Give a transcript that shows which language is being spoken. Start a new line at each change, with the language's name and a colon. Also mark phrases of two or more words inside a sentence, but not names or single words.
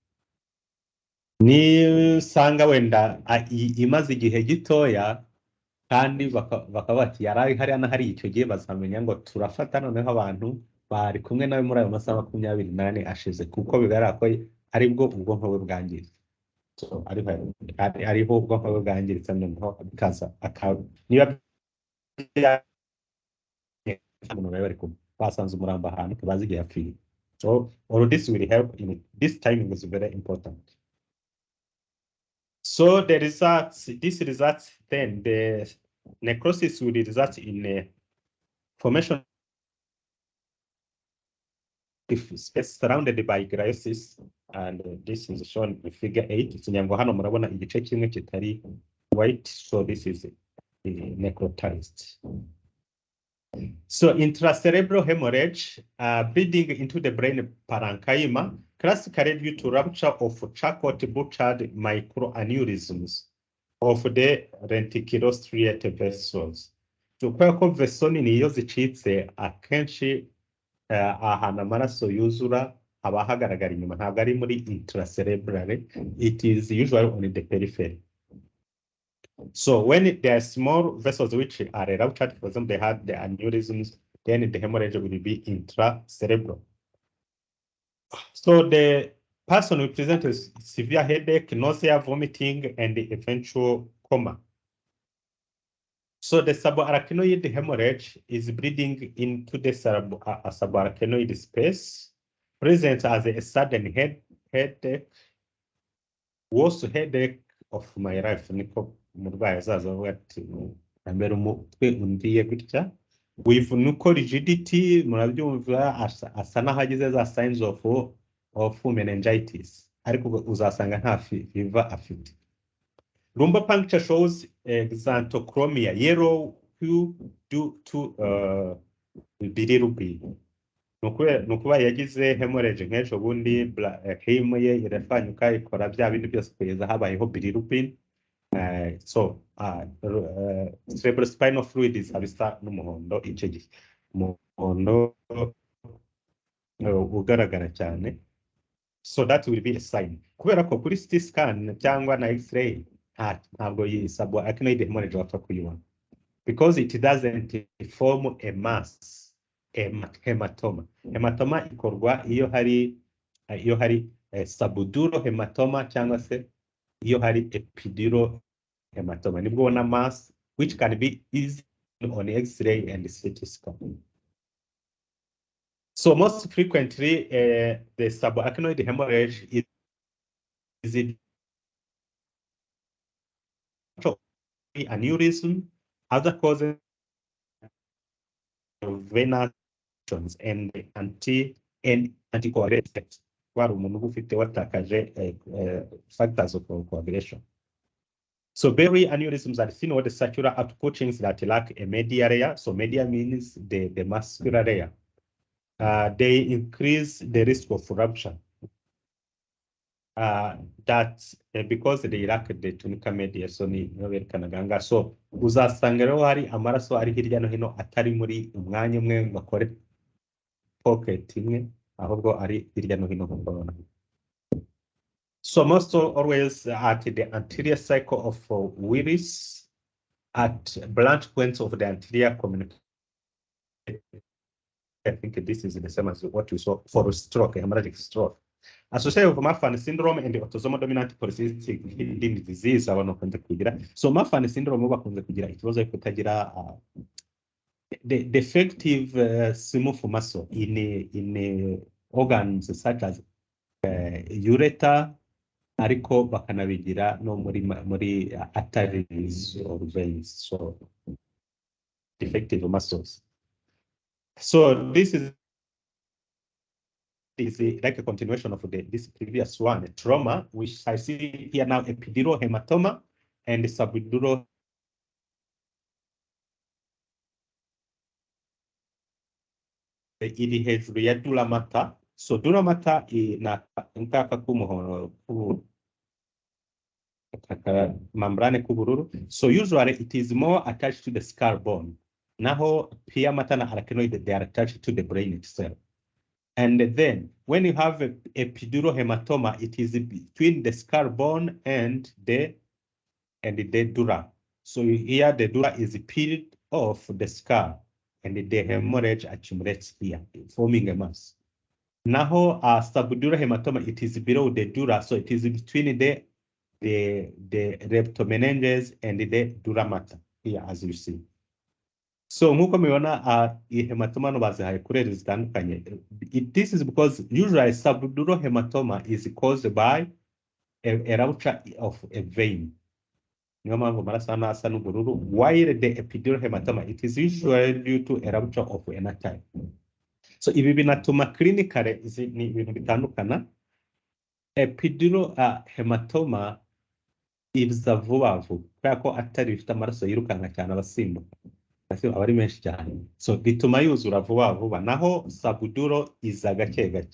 Kinyarwanda: Ni usanga wenda imaze igihe gitoya kandi bakaba bati yari hari icyo gihe, bazamenya ngo turafata noneho abantu bari kumwe nawe muri ayo masaha 28 ashize, kuko bigaragara ko aribwo ubwonko bwe bwangiritse. So ariho ubwonko bwe bwangiritse, noneho bikaza niba bari kumwe basanze umurambo ahantu bazi igihe yapfuye.
English: So all this will help in it. This timing is very important. So the results, then the necrosis will result in a formation of space surrounded by gliosis, and this is shown in figure 8.
Kinyarwanda: Sinyango hano murabona igice kimwe kitari
English: white, so this is necrotized. So intracerebral hemorrhage, bleeding into the brain parenchyma, classically due to rupture of Charcot-Bouchard microaneurysms of the reticulostriate vessels.
Kinyarwanda: So kubera ko vessel nini iyo zicitse akenshi ahantu amaraso yuzura haba hagaragara inyuma, ntabwo ari muri intracerebral,
English: it is usually on the periphery. So when there are small vessels which are ruptured, for example, they had the aneurysms, then the hemorrhage will be intracerebral. So the person will present with severe headache, nausea, vomiting, and the eventual coma. So the subarachnoid hemorrhage is bleeding into the subarachnoid space, present as a sudden headache, worst headache of my life.
Kinyarwanda: Umurwayi azaza avuga ati ambera umutwe undiye gutya, with nuko rigidity, murabyumva asa nahagize za
English: signs of meningitis,
Kinyarwanda: ariko uzasanga nta fever afite.
English: Lumbar puncture shows xanthochromia, yellow hue due to bilirubin.
Kinyarwanda: nukuba yagize hemorrhage nk'ejo bundi heme ye irafanyuka ikora bya bindi byose kugeza habayeho bilirubin.
English: Cerebrospinal fluid
Kinyarwanda: bisa n'umuhondo icyo gihe, umuhondo ugaragara cyane.
English: So that will be a sign.
Kinyarwanda: Kubera ko kuri
English: CT scan
Kinyarwanda: cyangwa na X-ray ntabwo iyi
English: subarachnoid hemorrhage
Kinyarwanda: wapfa kuyibona,
English: because it doesn't form a mass, a hematoma.
Kinyarwanda: Hematoma ikorwa iyo hari
English: subdural hematoma
Kinyarwanda: cyangwa se iyo hari
English: epidural hematoma,
Kinyarwanda: nibwo ubona
English: mass which can be easy on X-ray and CT scan. So most frequently, the subarachnoid hemorrhage is aneurysm, other causes of venous and anticoagulation.
Kinyarwanda: Wari umuntu ufite watakaje
English: factors of coagulation. So berry aneurysms are thin walled circular outpouchings that lack a media layer. So media means the muscular layer. They increase the risk of rupture. Because they lack the tunica media, so so
Kinyarwanda: uzasanga rero hari amaraso ari hirya no hino atari muri umwanya umwe bakore pocket imwe, ahubwo ari hirya no hino.
English: So most always at the anterior cycle of Willis, at branch points of the anterior communication. I think this is the same as what we saw for stroke, hemorrhagic stroke. Associated with Marfan syndrome and the autosomal dominant polycystic kidney disease,
Kinyarwanda: abantu bakunze kugira.
English: So Marfan syndrome
Kinyarwanda: bakunze kugira ikibazo cyo kutagira
English: the defective smooth muscle in organs such as ureter,
Kinyarwanda: ariko bakanabigira no muri
English: arteries or veins. So defective muscles. So this is like a continuation of this previous one, trauma, which I see here now, epidural hematoma and subdural
Kinyarwanda: iri hejuru ya
English: dura mater.
Kinyarwanda: So
English: dura mater
Kinyarwanda: ina nkaka kumuhondo membrane k'ubururu.
English: So usually it is more attached to the skull bone.
Kinyarwanda: Naho
English: pia mater
Kinyarwanda: na arachnoid,
English: they are attached to the brain itself. And then when you have a epidural hematoma, it is between the skull bone and the dura. So here the dura is peeled off the skull and the hemorrhage accumulates here, forming a mass. Now subdural hematoma, it is below the dura, so it is between the leptomeninges and the dura mater here, as you see.
Kinyarwanda: So nkuko mubibona hematoma no bazihaye kureri zitandukanye.
English: This is because usually subdural hematoma is caused by a rupture of a vein.
Kinyarwanda: Niyo mpamvu amaraso asa n'ubururu,
English: while the epidural hematoma, it is usually due to a rupture of an artery.
Kinyarwanda: So ibi binatuma clinically ni ibintu bitandukana.
English: Epidural hematoma
Kinyarwanda: iza vuba vuba kubera ko artery ifite amaraso yirukanka cyane abasimbuka. Abari menshi cyane, so bituma yuzura vuba vuba, naho subdural iza gake gake.